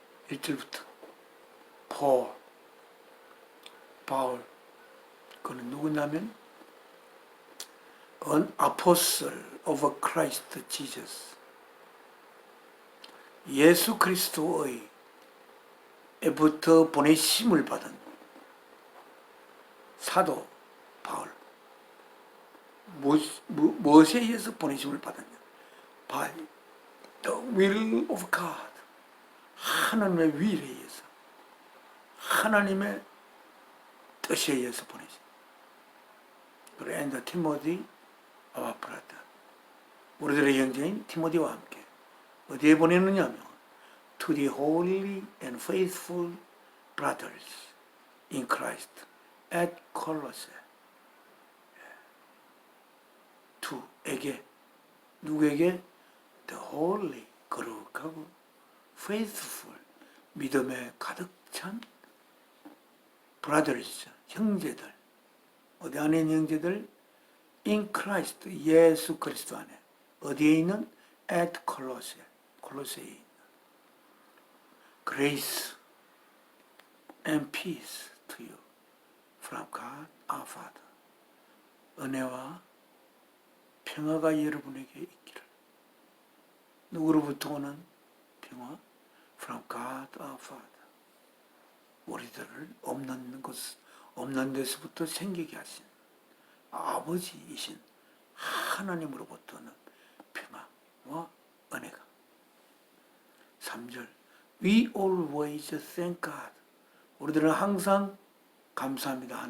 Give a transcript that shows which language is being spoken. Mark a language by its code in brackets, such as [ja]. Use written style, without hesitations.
[ko] 1절부터 바울 그는 누구냐면 [en] An apostle of Christ Jesus [ko] 예수 그리스도의 에부터 보내심을 받은 사도 바울 무엇에 의해서 보내심을 받았냐? [en] By the will of God [ko] 하나님의 위에 의해서 하나님의 뜻에 의해서 보내심. 그리고 [en] and Timothy our brother [ko] 우리들의 형제인 티모디와 함께 어디에 보내느냐 하면 [en] to the holy and faithful brothers in Christ at Colossae to에게 [ko] 누구에게? [en] the holy [ko] 거룩하고 faithful 믿음에 가득 찬 brothers 형제들 어디 안에 있는 형제들? [en] in Christ [ko] 예수 그리스도 안에 어디에 있는? [en] at Colossae [ko] 콜로새에 있는 [en] grace and peace to you from God our Father [ko] 은혜와 평화가 여러분에게 있기를 누구로부터 오는 평화? [en] from God our Father [ko] 우리들을 없는 데서부터 생기게 하신 아버지이신 하나님으로부터는 평화와 은혜가 3절 [en] We always thank God [ko] 우리들은 항상 감사합니다.